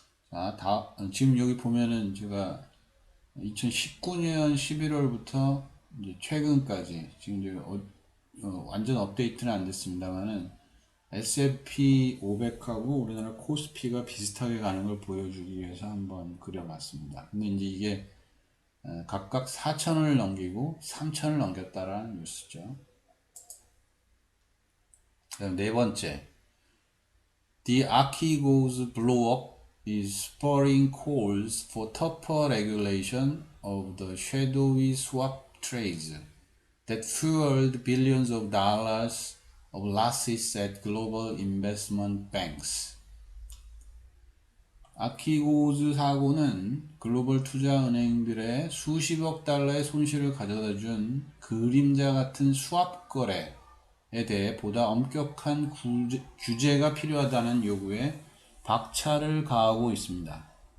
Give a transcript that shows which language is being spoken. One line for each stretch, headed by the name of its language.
Korean: 자, 지금 여기 보면은 제가 2019년 11월부터 이제 최근까지 지금 이제 완전 업데이트는 안 됐습니다만은 S&P 500하고 우리나라 코스피가 비슷하게 가는 걸 보여주기 위해서 한번 그려봤습니다. 근데 이제 이게 각각 4천을 넘기고 3천을 넘겼다라는 뉴스죠. 그다음 네 번째,
English: The Archegos blow-up is spurring calls for tougher regulation of the shadowy swap trades that fueled billions of dollars of losses at global investment banks.
Korean: 아키고즈 사고는 글로벌 투자은행들의 수십억 달러의 손실을 가져다 준 그림자 같은 수합 거래에 대해 보다 엄격한 규제가 필요하다는 요구에 박차를 가하고 있습니다.